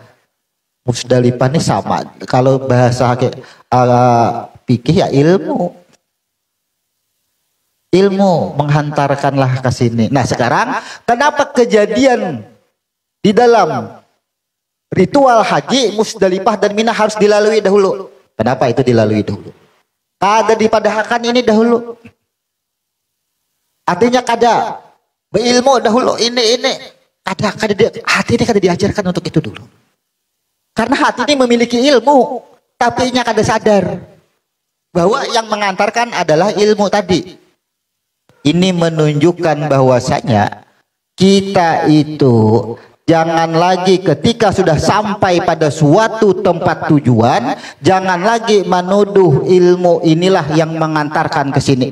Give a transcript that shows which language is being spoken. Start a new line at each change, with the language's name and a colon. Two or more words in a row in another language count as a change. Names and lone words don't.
Indonesian: Musdalifah ini sama. Kalau bahasa fikih ya ilmu. Ilmu menghantarkanlah ke sini. Nah sekarang kenapa kejadian di dalam ritual haji Musdalifah dan Mina harus dilalui dahulu?
Banjar: Kenapa itu dilalui dahulu? Kada dipadahkan ini dahulu. Artinya kada berilmu dahulu ini. Kada hati ini kada diajarkan untuk itu dulu.
Indonesian: Karena hati ini memiliki ilmu, tapi nya kada sadar bahwa yang mengantarkan adalah ilmu tadi. Ini menunjukkan bahwasanya kita itu jangan lagi ketika sudah sampai pada suatu tempat tujuan, jangan lagi menuduh ilmu inilah yang mengantarkan ke sini.